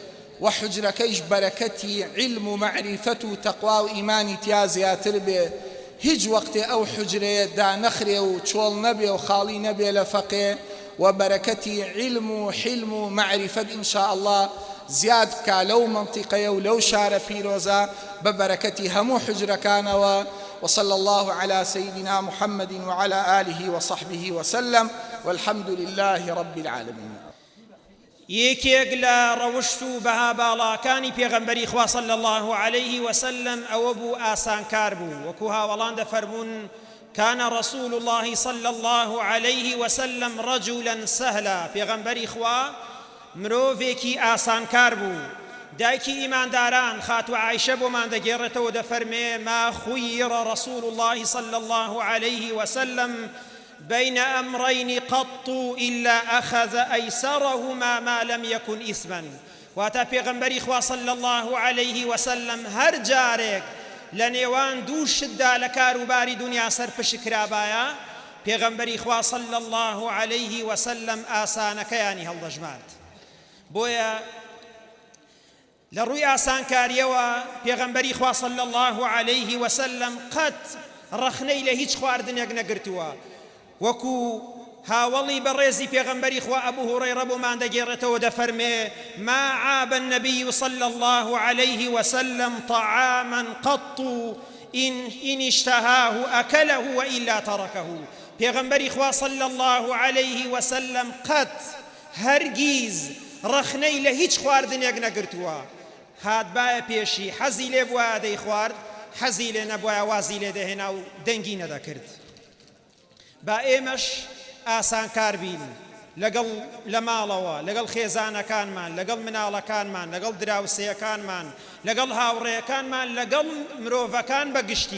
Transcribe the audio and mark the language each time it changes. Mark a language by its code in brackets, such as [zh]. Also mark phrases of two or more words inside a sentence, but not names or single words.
[ckb] وحجرەکەیش بەرەکەتی علم و معریفەت و تەقوا و ئیمانی تیا زیاتر بێ هیچ وەختێ ئەو حجرەیە دانەخرێ و چۆڵ نەبێ و خاڵی نەبێ لە فەقێ و بەرەکەتی علم و حلم و معرفەت [ar] ئینشاء الله [ckb] زیاد بکا لەو منطقەیە و لەو شارە پیرۆزە بە بەرەکەتی هەموو حجرەکانەوە. [ar] وصلى الله على سيدنا محمد وعلى آله وصحبه وسلم والحمد لله رب العالمين. [ckb] یەکێک لە ڕەوشت و بەها باڵاکانی پێغەمبەری خوا [ar] صلی الله عليه وسلم [ckb] ئەوە بوو ئاسانکار بوو، وەکو هاوەڵان دەفەرمون [ar] كان رسول الله صلى الله عليه وسلم رجلا سهلا. [ckb] پێغەمبەری خوا مرۆڤێکی ئاسانکار بوو. دایکی ئیمانداران خاتو عایشە بۆمان دەگێڕێتەوە دەفەرمێ [ar] ما خير رسول الله صلى الله عليه وسلم بين أمرين قط إلا أخذ أيسرهما ما لم يكن إثما. [ckb] واتا پێغەمبەری خوا [ar] صلى الله عليه وسلم [ckb] هەر جارێک لە نێوان دوو شتدا لە کاروباری دنیا سەرپشکرابایە پێغەمبەری خوا [ar] صلى الله عليه وسلم [ckb] ئاسانەکەیانی هەڵدەژمارد. بۆیە لە ڕووی ئاسانکاریەوە پێغەمبەری خوا [ar] صلی الله عليه وسلم [ckb] قەت ڕەخنەی لە هیچ خواردنێک نەگرتووە. وەکو هاوڵی بەڕێزی پێغەمبەری خوا ئەبوو هورەیرە بۆمان دەگێڕێتەوە دەفەرمێ [ar] ما عاب النبي صلى الله عليه وسلم طعاما قط إن اشتهاه أكله وإلا تركه. [ckb] پێغەمبەری خوا [ar] صلی الله عليه وسلم [ckb] قەت هەرگیز ڕەخنەی لە هیچ خواردنێک نەگرتووە، هاتبایە پێشی حەزی لێ بووە دەی خوارد، حەزی لێ نەبووە وازی لێ دەهێنا و دەنگی نەدەکرد. با ئێمەش ئاسانکار بین لە ماڵەوە لەگەڵ خێزانەکانمان، لەگەڵ مناڵەکانمان، لەگەڵ دراوسەیەکانمان، لەگەڵ هاوڕێیەکانمان، لەگەڵ مرۆڤەکان بەگشتی.